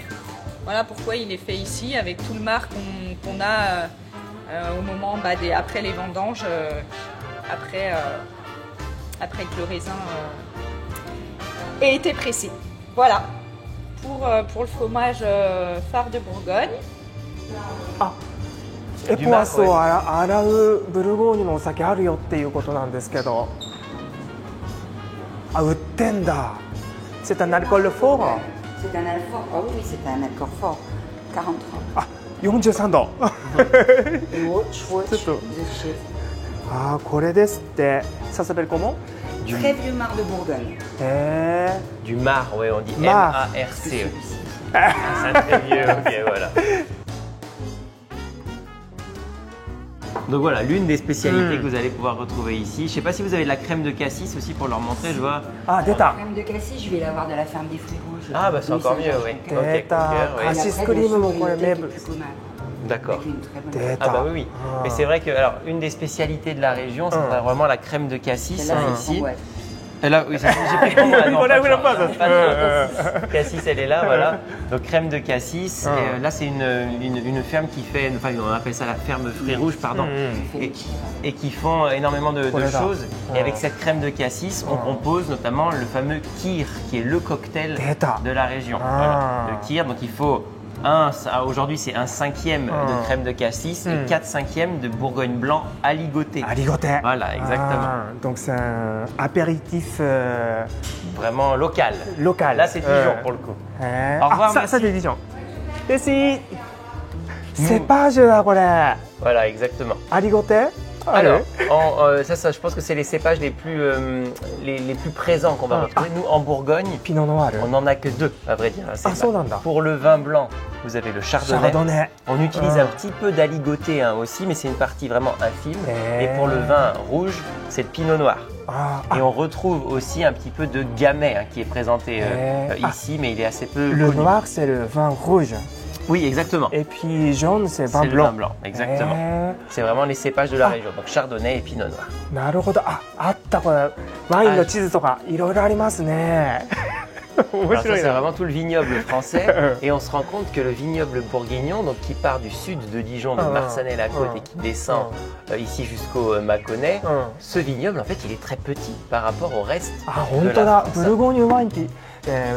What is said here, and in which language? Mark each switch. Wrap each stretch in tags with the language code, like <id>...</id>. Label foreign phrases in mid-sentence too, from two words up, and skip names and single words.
<fr>Voilà pourquoi il est fait ici, avec tout le marc qu'on a au moment après les vendanges. Après que le raisin ait été pressé. Voilà pour le fromage phare de Bourgogne.</fr> <ja>エポワスを洗うブルゴーニュのお酒あるよっていうことなんですけど。あ、売ってんだ。</ja> <fr>C'est un alcool fort? C'est un alcool fort. Oh oui, c'est un alcool fort. 43.</fr> <ja>あ、43度。 あ、これですって。</ja> <fr>Ça s'appelle comment? Très vieux marc de Bourgogne. Du marc, ouais, on dit Marc. M-A-R-C. C'est un très vieux, ok, voilà. Donc voilà, l'une des spécialités que vous allez pouvoir retrouver ici. Je ne sais pas si vous avez de la crème de cassis aussi pour leur montrer, je vois.</fr> <ja>あ、出た。</ja> <fr>Crème de cassis, je vais l'avoir de la ferme des fruits rouges. Ah, bah c'est encore mieux, oui.</fr> <ja>出</ja> <fr>Ok,</fr> <ja>た。</ja> <fr>cœur, oui.</fr> <ja>カシスクリームもこれ名物。</ja> <fr>D'accord. Avec une très bonne</fr> <ja>出</ja> <fr>Ah</fr> <ja>た。</ja> <fr>bah oui, oui. Mais c'est vrai que alors, une des spécialités de la région, c'est vraiment la crème de cassis Celle-là, hein, c'est ici. framboise. Et là, oui, j'ai pris pour moi. Non, Voilà, pas voilà, de pas chance, ça. pas de chance. Cassis, elle est là, voilà. Donc crème de cassis. Et, là, c'est une ferme qui fait, enfin, on appelle ça la ferme fruits rouges, pardon, et qui font énormément de Voilà. choses. Et avec cette crème de cassis, on compose notamment le fameux kir, qui est le cocktail Déta. de la région. Ah. Voilà. Le kir, donc il faut aujourd'hui c'est 1/5 de crème de cassis et 4/5 de Bourgogne blanc aligoté.</fr> <ja>ありがてえ。</ja> <fr>Voilà, exactement. Donc c'est un apéritif Vraiment local. local. Là, c'est Dijon pour le coup. Au revoir,</fr> <ja>さ</ja> <fr>merci.</fr> <ja>さてディジョン。merci。セパージュだこれ。</ja> <fr>Voilà, exactement.</fr> <ja>ありがてえ。</ja> <fr>Alors, ça, je pense que c'est les cépages les plus présents qu'on va retrouver. Nous, en Bourgogne,</fr> <ja>ピノノワール。</ja> <fr>on n'en a que deux, à vrai dire. un cépage.</fr> <ja>そうなんだ。</ja> <fr>Pour le vin blanc, vous avez le</fr> <ja>シャ</ja> <fr>chardonnay.</fr> <ja>ルドネ。</ja> <fr>On utilise un petit peu d'aligoté aussi, mais c'est une partie vraiment infime. Eh. Et pour le vin rouge, c'est le pinot noir.</fr> <ja>あ</ja> <fr>Et on retrouve aussi un petit peu de gamay qui est présenté Eh. ici, mais il est assez peu Le connu. noir c'est le vin rouge. Oui, exactement. Et puis jaune c'est vin C'est le blanc. vin blanc, exactement.</fr> <ja>へ</ja> <fr>C'est vraiment les cépages de la région, donc chardonnay et pinot noir.</fr> <ja>ーなるほど。あ、あったこれ。ワインの地図とかいろいろありますね。</ja> <fr>Alors ça, c'est vraiment tout le vignoble français. Et on se rend compte que le vignoble bourguignon, donc qui part du sud de Dijon, de Marsanais-la-Côte et qui descend ici jusqu'au Mâconnais, ce vignoble, en fait, il est très petit par rapport au reste de la France. Bourgogne wine, vin</fr>